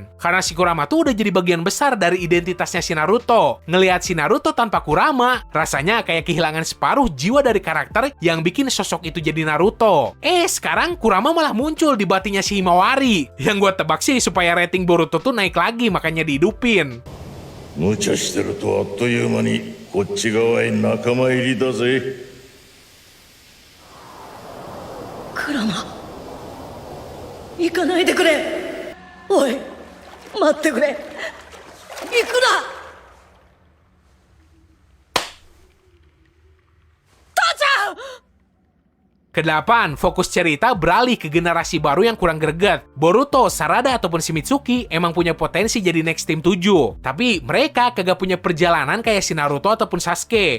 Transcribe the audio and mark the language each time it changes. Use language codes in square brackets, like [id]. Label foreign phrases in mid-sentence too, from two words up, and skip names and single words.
[id] Karena si Kurama tuh udah jadi bagian besar dari identitasnya si Naruto. Ngelihat si Naruto tanpa Kurama, rasanya kayak kehilangan separuh jiwa dari karakter yang bikin sosok itu jadi Naruto. Sekarang Kurama malah muncul di batinya si Himawari. Yang gue tebak sih supaya rating Boruto tuh naik lagi, makanya dihidupin. [ja] 無茶してるとあっという間にこっち側へ仲間入りだぜ。クラマ、行かないでくれ。おい、待ってくれ。行くな。 [id] Kedelapan, fokus cerita beralih ke generasi baru yang kurang greget. Boruto, Sarada, ataupun Shimizuki emang punya potensi jadi [en] next team [id] 7. Tapi mereka kagak punya perjalanan kayak si Naruto ataupun Sasuke.